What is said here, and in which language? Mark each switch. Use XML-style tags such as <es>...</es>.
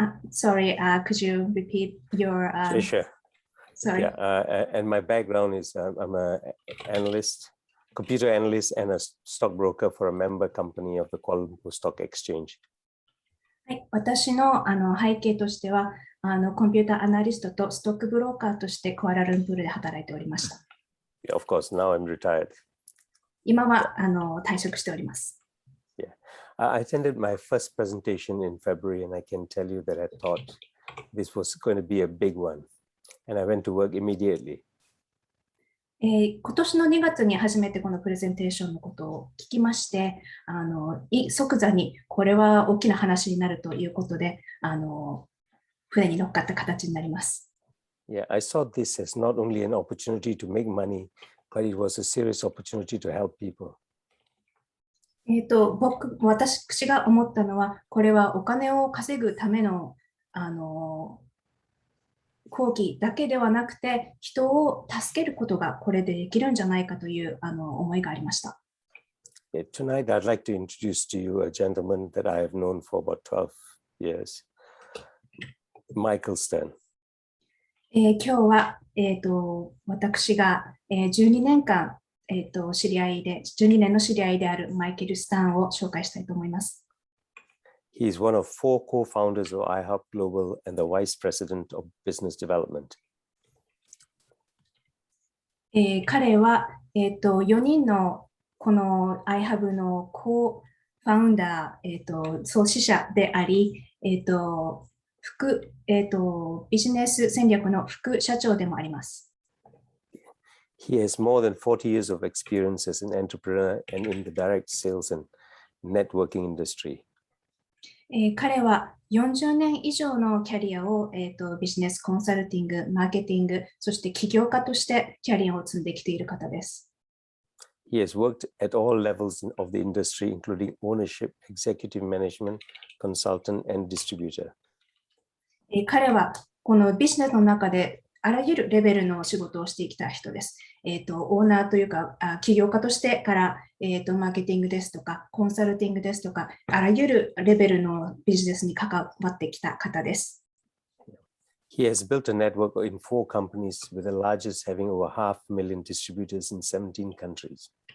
<en>Sorry, could you repeat your... Sure. Sorry. Yeah, and my background is I'm a analyst, computer analyst and a stockbroker for a member company of the Kuala Lumpur Stock Exchange.</en> <ja>はい、私の背景としてはコンピューターアナリストとストックブローカーとしてクアラルンプールで働いておりました。</ja> <en>Yeah, of course, now I'm retired.</en> <ja>今は退職しております。</ja> <en>Yeah, I attended my first presentation in February, and I can tell you that I thought this was going to be a big one, and I went to work immediately.</en> <ja>今年の2月に初めてこのプレゼンテーションのことを聞きまして、即座にこれは大きな話になるということで、船に乗っかった形になります。</ja> <en>Yeah, I saw this as not only an opportunity to make money, but it was a serious opportunity to help people.</en> <ja>私が思ったのは、これはお金を稼ぐための講義だけではなくて、人を助けることがこれでできるんじゃないかという思いがありました。</ja> <en>Tonight, I'd like to introduce to you a gentleman that I have known for about 12 years, Michael Stern.</en> <ja>今日は、私が、12年間、知り合いで、12年の知り合いであるマイケル・スタンを紹介したいと思います。</ja> <en>He is one of 4 co-founders of iHub Global and the Vice President of Business Development.</en> <ja>彼は、4人のこの iHub のコーファウンダー、創始者であり、ビジネス戦略の副社長でもあります。</ja> <en>He has more than 40 years of experience as an entrepreneur and in the direct sales and networking industry.</en> <ja>彼は40年以上のキャリアを、ビジネスコンサルティング、マーケティング、そして起業家としてキャリアを積んできている方です。</ja> <en>He has worked at all levels of the industry, including ownership, executive management, consultant, and distributor.</en> <ja>彼はこのビジネスの中であらゆるレベルの仕事をしてきた人です。オーナーというか、起業家としてから、マーケティングですとか、コンサルティングですとか、あらゆるレベルのビジネスに関わってきた方です。</ja> <en>He has built a network in 4 companies, with the largest having over 500,000 distributors in 17 countries.</en>